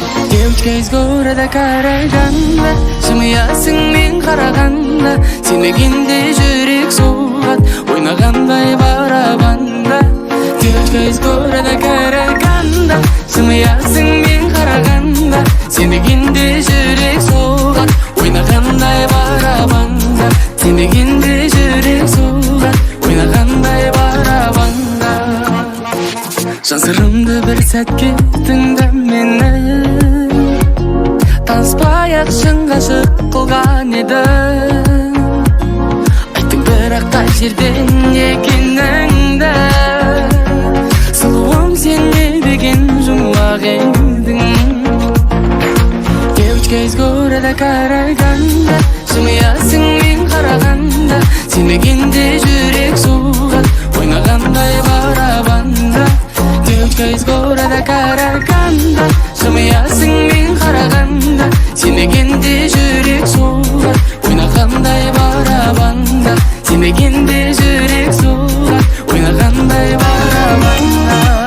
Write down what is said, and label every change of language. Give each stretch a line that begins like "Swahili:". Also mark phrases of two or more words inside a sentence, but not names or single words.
Russian: Девочка из города Караганда,
Kazakh: жымиясың мен қарағанда, сен дегенде жүрек соғады, ойнағандай барабанда.
Russian: Девочка из города Караганда,
Kazakh: жымиясың мен қарағанда, сен дегенде жүрек соғады, ойнағандай барабанда. Сен дегенде жүрек соғады, ойнағандай барабанда. Жан сырымды бір сәтке тыңда мені, таныспай-ақ шын ғашық қылған едің. Айттың, бірақ қай жерден екеніңді, сұлуым, сен не деген жұмбақ едің.
Russian: Девочка из города Караганда,
Kazakh: жымиясың мен қарағанда, сен дегенде жүрек соғады, ойнағандай барабанда.
Russian: Девочка из города Караганда,
Kazakh: жымиясың мен қарағанда, сен дегенде жүрек соғады, ойнағандай барабанда. Сен дегенде жүрек соғады, ойнағандай барабанда.